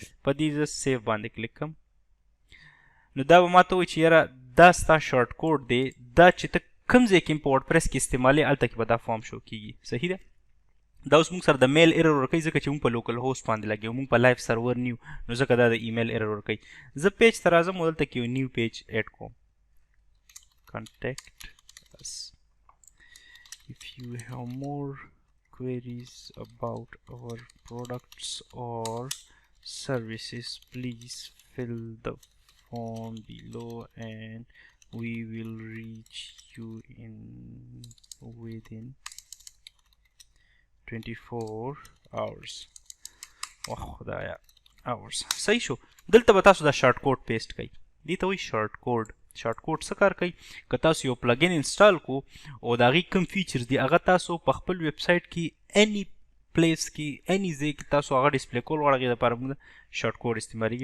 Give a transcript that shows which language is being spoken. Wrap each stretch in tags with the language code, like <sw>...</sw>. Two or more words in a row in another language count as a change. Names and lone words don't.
<ps>په دې زه سیو باندې کلیک کړم. نو دا به ما ته وایي چې یاره دا ستا</ps> <en>short code</en> <ps>دی. دا چې ته کوم ځای کې په ورډپریس کې استعمالوي هلته کې به دا فارم شو کېږي. صحیح ده. دا اوس موږ سره د</ps> <en>mail error</en> <ps>ورکوي ځکه چې موږ په</ps> <en>local host</en> <ps>باندې لګیو. موږ په</ps> <en>live server</en> <ps>نیو نو ځکه دا د</ps> <en>email error</en> <ps>ورکوي. زه پیج ته راځم او دلته کې یو</ps> <en>new page add</en> <ps>کوم.</ps> <en>contact us if you have more queries about our products or services, please fill the form below and we will reach you within 24 hours.</en> <ps>واخ خدایا hours. صحیح شو. دلته به تاسو دا</ps> <en>short code</en> <ps>پیسټ کوئ. دې ته وایي</ps> <en>short code. short code</en> <ps>څه کار کوي؟ که تاسو یو</ps> <en>plugin install</en> <ps>کو او د هغې کوم فیچرز دي هغه تاسو په خپل</ps> <en>web site</en> <ps>کې</ps> <en>any place</en> <ps>کې اني ځای کې تاسو هغه ډسپلی کول غواړئ هغې دپاره موږ شارټ کوډ استعمالیږي.</ps>